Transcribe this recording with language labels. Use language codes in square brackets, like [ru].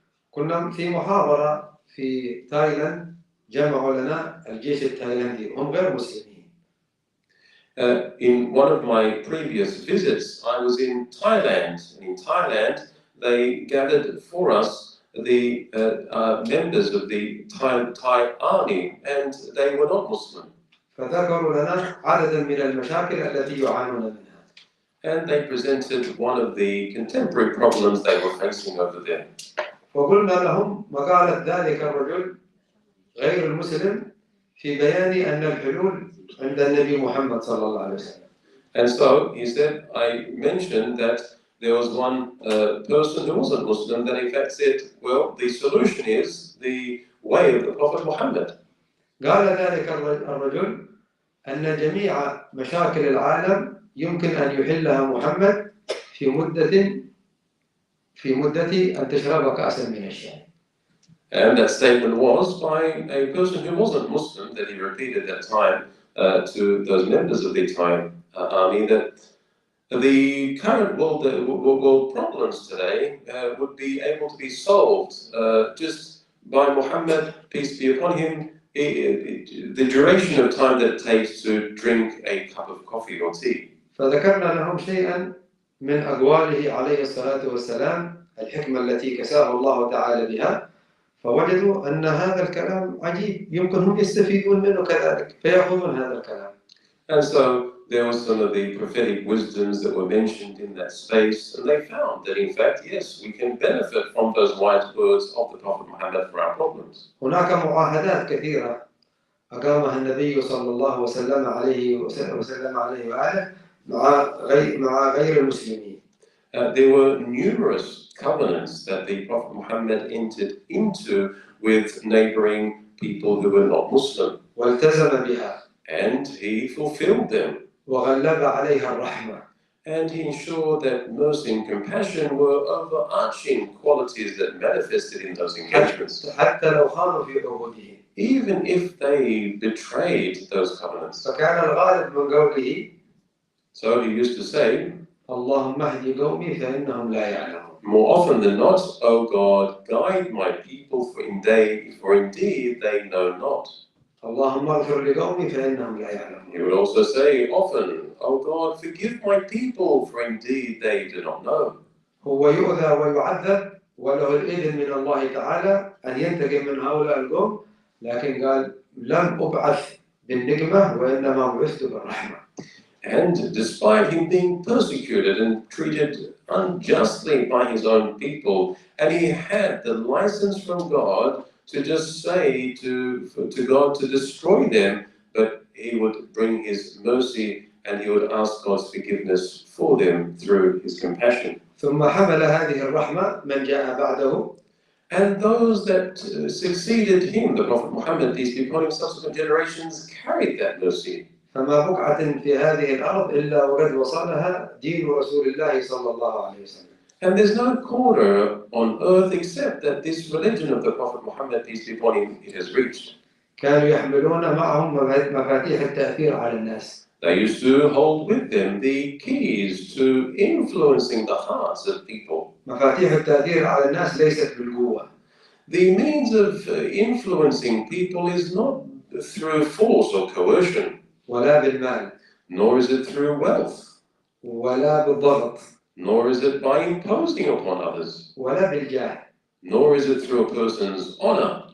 [ar] كنا في محاضرة في تايلاند جمعوا لنا الجيش التايلاندي هم غير مسلمين. [en] In one of my previous visits, I was in Thailand. And in Thailand, they gathered for us the members of the Thai army, and they were not Muslim. [ar] فذكروا لنا عددا من المشاكل التي يعانون منها. [en] And they presented one of the contemporary problems they were facing over there. [ar] فقلنا لهم مقالة ذلك الرجل غير المسلم في بيان أن الحلول عند النبي محمد صلى الله عليه وسلم. [en] And so he said, I mentioned that there was one person who wasn't Muslim that in fact said, well, the solution is the way of the Prophet Muhammad. [ar] قال ذلك الرجل أن جميع مشاكل العالم يمكن أن يحلها محمد في مدة أن تشرب كأسا من الشاي. [en] And that statement was by a person who wasn't Muslim, that he repeated that time to those members of the Thai army, that the current world problems today would be able to be solved just by Muhammad, peace be upon him, the duration of time that it takes to drink a cup of coffee or tea. [ar] فذكرنا لهم شيئا من أقواله عليه الصلاة والسلام الحكمة التي كساه الله تعالى بها، فوجدوا أن هذا الكلام عجيب يمكن هم يستفيدون منه كذلك فيأخذون هذا الكلام. [en] And so there were some of the prophetic wisdoms that were mentioned in that space, and they found that in fact, yes, we can benefit from those wise words of the Prophet Muhammad for our problems. [ar] هناك معاهدات كثيرة أقامها النبي صلى الله عليه وآله مع غير المسلمين. [en] There were numerous covenants that the Prophet Muhammad entered into with neighboring people who were not Muslim. [ar] والتزم بها. [en] And he fulfilled them. [ar] وغلب عليها الرحمة. [en] And he ensured that mercy and compassion were overarching qualities that manifested in those engagements. [ar] حتى لو خانوا في عهودهم. [en] Even if they betrayed those covenants. [ar] فكان الغالب من قوله. [en] So he used to say, [ar] اللهم اهد قومي فإنهم لا يعلمون. [en] More often than not, O God, guide my people, for indeed they know not. [ar] اللهم اغفر لقومي فإنهم لا يعلمون. [en] He would also say often, O God, forgive my people, for indeed they do not know. [ar] هو يؤذى ويعذب وله الإذن من الله تعالى أن ينتقم من هؤلاء القوم، لكن قال لم أبعث بالنقمة وإنما بعثت بالرحمة. [en] And despite him being persecuted and treated unjustly by his own people, and he had the license from God to just say to God to destroy them, but he would bring his mercy and he would ask God's forgiveness for them through his compassion. [ar] ثم حمل هذه الرحمة من جاء بعده. [en] And those that succeeded him, the Prophet Muhammad, peace be upon him, subsequent generations carried that mercy. [ar] فما بقعة في هذه الأرض إلا وقد وصلها دين رسول الله صلى الله عليه وسلم. [en] And there's no corner on earth except that this religion of the Prophet Muhammad, peace be upon him, it has reached. [ar] كانوا يحملون معهم مفاتيح التأثير على الناس. [en] They used to hold with them the keys to influencing the hearts of people. [ar] مفاتيح التأثير على الناس ليست بالقوة. [en] The means of influencing people is not through force or coercion. [ar] ولا بالمال. [en] Nor is it through wealth. [ar] ولا بالضغط. [en] Nor is it by imposing upon others. [ar] ولا بالجاه. [en] Nor is it through a person's honor.